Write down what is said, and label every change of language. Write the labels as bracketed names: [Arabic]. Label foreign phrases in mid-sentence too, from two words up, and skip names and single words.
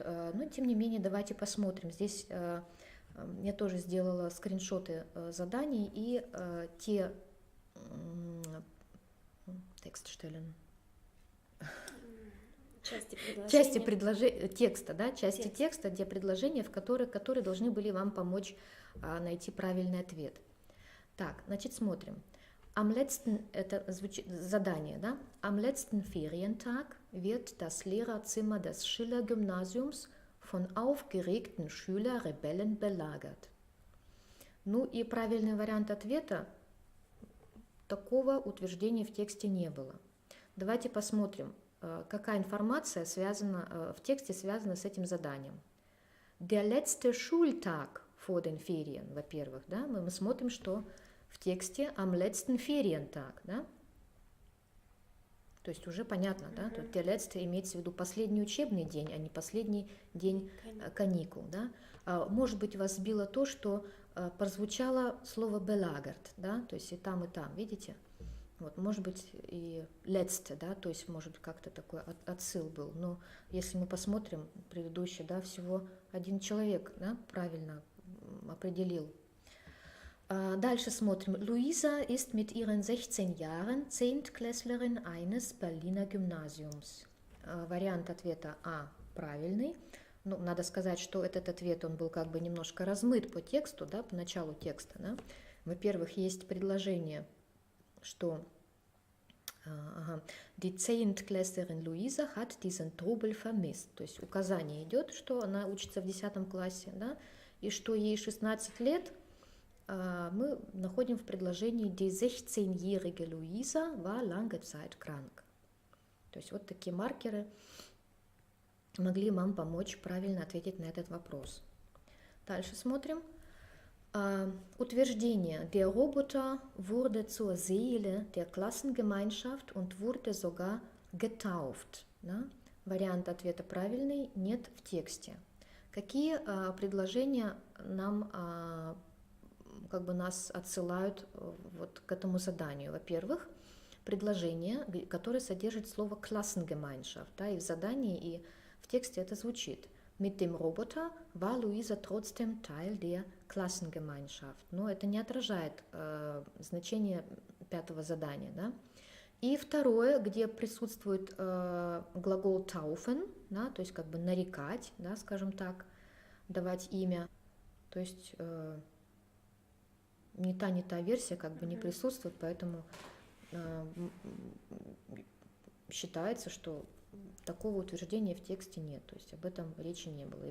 [Russian] Но, тем не менее, давайте посмотрим. Здесь я тоже сделала скриншоты заданий и те части текста, да, части текста, где предложения, которые должны были вам помочь найти правильный ответ. Так, значит, смотрим. [German] Am letzten, [Russian] это задание, да? [German] Am letzten Ferientag wird das Lehrerzimmer des Schiller-Gymnasiums von aufgeregten Schüler-Rebellen belagert. [Russian] Ну и правильный вариант ответа, такого утверждения в тексте не было. Давайте посмотрим, какая информация в тексте связана с этим заданием. [German] Der letzte Schultag vor den Ferien, [Russian] во-первых, да? Мы смотрим, что в тексте [German] am letzten Ferientag, [Russian] да? То есть уже понятно, да? Тут [German] der letzte [Russian] имеется в виду последний учебный день, а не последний день каникул, да? Может быть, вас сбило то, что прозвучало слово beлагert, да, то есть и там, видите? Вот, может быть, и letzte, да, то есть, может, как-то такой отсыл был. Но если мы посмотрим предыдущий, да, всего один человек, да, правильно определил. Дальше смотрим. [German] Luisa ist mit ihren 16 Jahren Zehntklässlerin eines Berliner Gymnasiums. [Russian] Вариант ответа А правильный. Ну, надо сказать, что этот ответ, он был как бы немножко размыт по тексту, да, по началу текста. Да. Во-первых, есть предложение, что [German] die Zehntklässlerin Luisa hat diesen Trubel vermisst. [Russian] То есть указание идет, что она учится в 10 классе, да, и что ей 16 лет, мы находим в предложении [German] die 16-jährige Luisa war lange Zeit krank. [Russian] То есть вот такие маркеры могли вам помочь правильно ответить на этот вопрос. Дальше смотрим. Утверждение. [German] Der Roboter wurde zur Seele der Klassengemeinschaft und wurde sogar getauft. [Russian] Да? Вариант ответа правильный, нет в тексте. Какие предложения нам, как бы нас отсылают вот к этому заданию? Во-первых, предложение, которое содержит слово Klassengemeinschaft, да, и в задании, и в тексте это звучит. [German] Mit dem Roboter war Luisa trotzdem Teil der Klassengemeinschaft. [Russian] Но это не отражает значение 5-го задания. Да? И второе, где присутствует глагол taufen, да, то есть как бы нарекать, да, скажем так, давать имя. То есть ни та версия как бы не присутствует, поэтому считается, что такого утверждения в тексте нет, то есть об этом речи не было.